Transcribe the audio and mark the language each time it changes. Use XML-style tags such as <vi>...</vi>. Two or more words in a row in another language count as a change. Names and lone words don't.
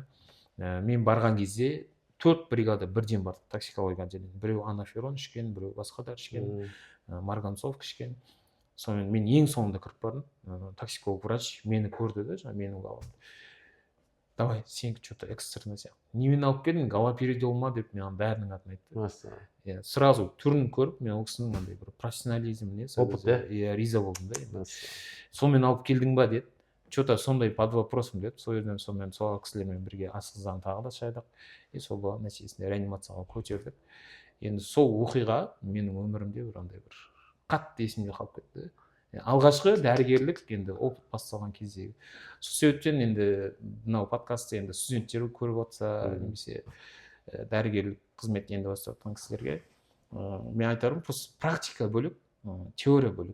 <kk>Мен барған кезде 4 бригада бірден бардық токсикологияға деген. Біреу анаферон ішкен, біреу басқа дәрі ішкен, марганцовка ішкен. Сонымен мен ең соңында кіріп бардым. Токсиколог врач мені көрді де, менің баламды. Давай, сенікі</kk> <ru>что-то экстренно</ru> <kk>сияқты. Немен алып келдің, галоперидол ма деп мен дәрінің атын айтты. Сразу түрін көріп, мен ол кісінің андай бір профессионализміне риза болдым да. Сонымен алып келдің ба деді. Что-то сондай</kk> <ru>под вопросом</ru> <kk>деді. Сол жерден сонымен сол кісілермен бірге асқазан тағы да шайдық. Сол бала нәтижесінде реанимацияға көтердік. Енді сол оқиға менің өмірімде бір андай бір қатты есімде қалып кетті. Алғашқы дәрігерлік енді опыт басталған кездегі. Сол себептен енді мынау подкастты енді студенттер көріп отырса, немесе дәрігерлік қызмет енді бастап жатқан кісілерге мен айтарым, практика бөлек, теория бөлек.</kk>